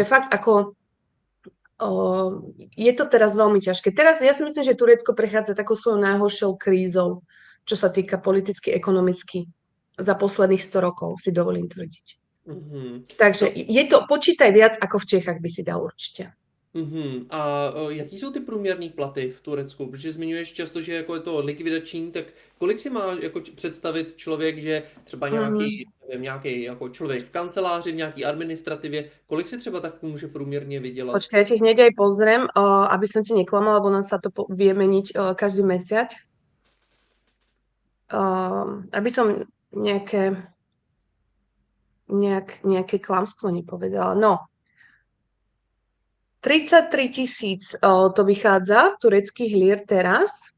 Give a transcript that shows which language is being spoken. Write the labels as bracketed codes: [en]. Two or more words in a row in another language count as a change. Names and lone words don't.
[sk] fakt ako je to teraz veľmi ťažké. Teraz ja si myslím, že Turecko prechádza takou svojou najhoršou krízou, čo sa týka politicky, ekonomicky. za posledných 100 rokov, si dovolím tvrdiť. Mhm. Takže No, je to, počítaj viac, ako v Čechách by si dal určite. [cs] A jaký jsou ty průměrné platy v Turecku? Protože zmiňuješ často, že jako je to likvidační, tak kolik si má jako představit člověk, že třeba Mhm. nějaký, nevím, nějaký jako člověk v kanceláři, v nějaký administrativě, kolik si třeba tak může průměrně vydělat? [sk] Počkaj, ja ti hneď aj pozriem, aby som ti neklamala, lebo nám sa to vie meniť každý mesiac. Aby som nejaké klamstvo nepovedala. No, 33 000 to vychádza tureckých lír teraz.